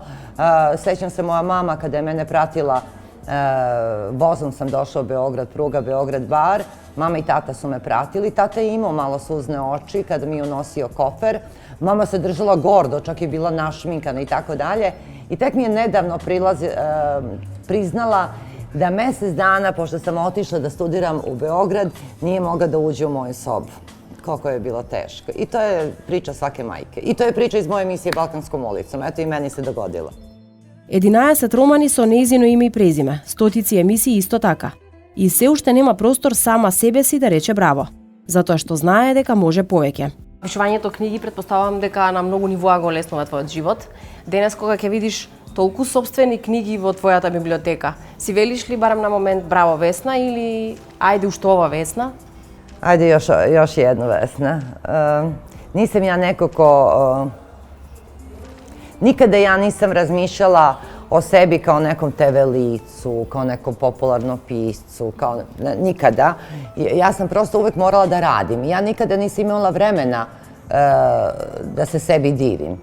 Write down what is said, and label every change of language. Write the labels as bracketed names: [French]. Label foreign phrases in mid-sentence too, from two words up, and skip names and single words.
[Serbian] Sećam se moja mama kada je mene pratila, vozom sam došla u Beograd, pruga Beograd-Bar, mama i tata su me pratili, tata je imao malo suzne oči kada mi je unosio kofer, mama se držala gordo, čak je bila našminkana i tako dalje i tek mi je nedavno priznala da mesec dana, pošto sam otišla da studiram u Beograd, nije mogla da uđe u moju sobu. Koliko je bilo teško. I to je priča svake majke. I to je priča iz moje emisije Balkanskom ulicom. Eto i meni se dogodilo. [Macedonian] 11 романи со нејзино име и презиме, стотици емисии исто така. И се уште нема простор сама себе си да рече браво, затоа што знае дека може повеќе. Пишувањето книги претпоставувам дека на многу нивоа го леснува твојот живот. Денес кога ќе видиш толку сопствени книги во твојата библиотека, си велиш ли барем на момент браво Весна или ајде уште ова Весна? [Serbian] Ajde još jednu, Vesna. Nisam ja neko ko... Nikada ja nisam razmišljala o sebi kao nekom TV licu, kao nekom popularnom piscu, nikada. Ja sam prosto uvek morala da radim. Ja nikada nisam imala vremena da se sebi divim.